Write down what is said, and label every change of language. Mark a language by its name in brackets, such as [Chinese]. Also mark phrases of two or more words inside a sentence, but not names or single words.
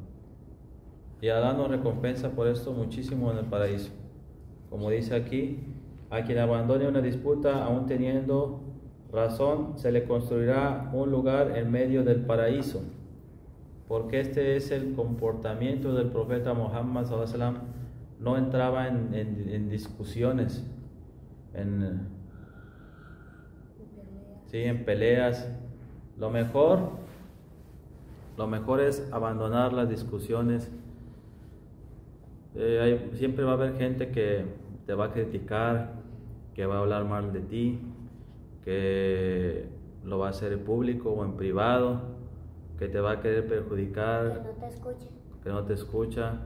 [Spanish] Y Allah nos recompensa por esto muchísimo en el paraíso. Como dice aquí, a quien abandone una disputa aún teniendo razón, se le construirá un lugar en medio del paraíso. Porque este es el comportamiento del profeta Muhammad [Arabic] صلى الله عليه وسلم. [Spanish] No entraba en discusiones, en peleas. Lo mejor es abandonar las discusiones. Siempre va a haber gente que te va a criticar, que va a hablar mal de ti, que lo va a hacer en público o en privado, que te va a querer perjudicar, que no te escucha.